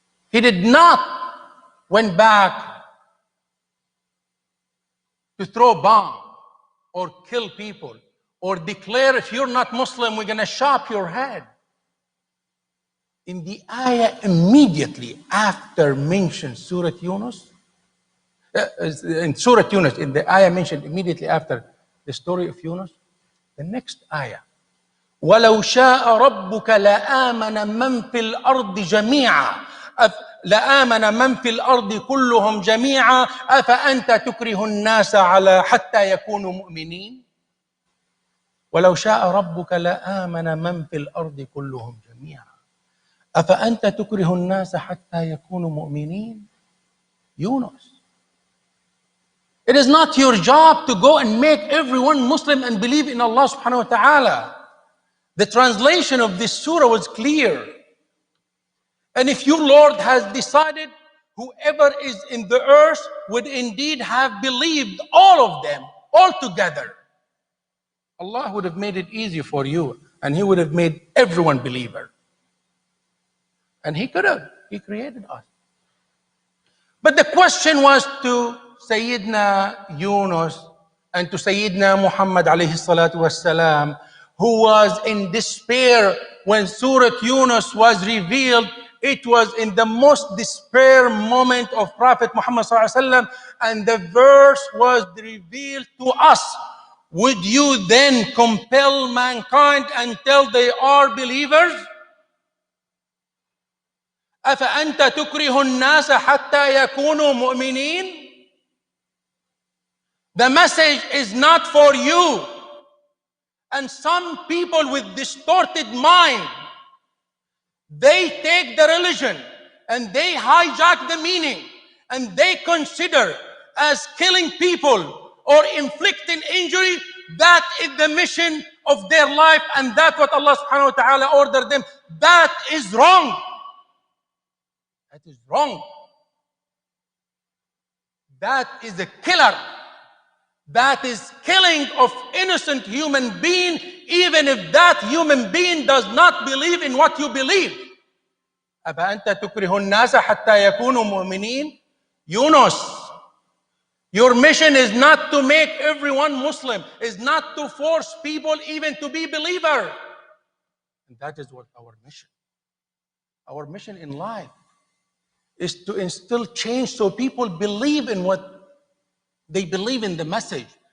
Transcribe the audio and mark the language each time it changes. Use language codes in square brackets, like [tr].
[en] He did not went back to throw bomb or kill people or declare, if you're not Muslim, we're going to chop your head. In the ayah immediately after mentioned Surah Yunus, in Surah Yunus, in the ayah mentioned immediately after the story of Yunus, the next ayah, [ar] وَلَوْ شَاءَ رَبُّكَ لَآمَنَ مَنْ فِي الْأَرْضِ جَمِيعًا لآمن من في الأرض كلهم جميعا أفأنت تكره الناس على حتى يكونوا مؤمنين ولو شاء ربك لآمن من في الأرض كلهم جميعا أفأنت تكره الناس حتى يكونوا مؤمنين. [en] Yunus, it is not your job to go and make everyone Muslim and believe in Allah subhanahu wa ta'ala. The translation of this surah was clear. And if your Lord has decided whoever is in the earth would indeed have believed all of them, all together, Allah would have made it easy for you, and He would have made everyone believer. And He could have. He created us. But the question was to Sayyidina Yunus and to Sayyidina Muhammad alayhi salatu wassalam, who was in despair when Surah Yunus was revealed. It was in the most despair moment of Prophet Muhammad sallallahu alaihi wasallam, and the verse was revealed to us. Would you then compel mankind until they are believers? [ar] أفأنت تكره الناس حتى يكونوا مؤمنين? [en] The message is not for you. And some people with distorted mind, they take the religion and they hijack the meaning, and they consider as killing people or inflicting injury, that is the mission of their life, and that's what Allah subhanahu wa ta'ala ordered them. That is wrong. That is wrong. That is a killer. That is killing of innocent human being, even if that human being does not believe in what you believe. [ar] أَفَأَنْتَ تُكْرِهُ النَّاسَ حَتَّى يَكُونُوا مُؤْمِنِينَ. Yunus, [en] Your mission is not to make everyone Muslim, is not to force people even to be believer. And that is what our mission. Our mission in life is to instill change so people believe in what they believe in, the message.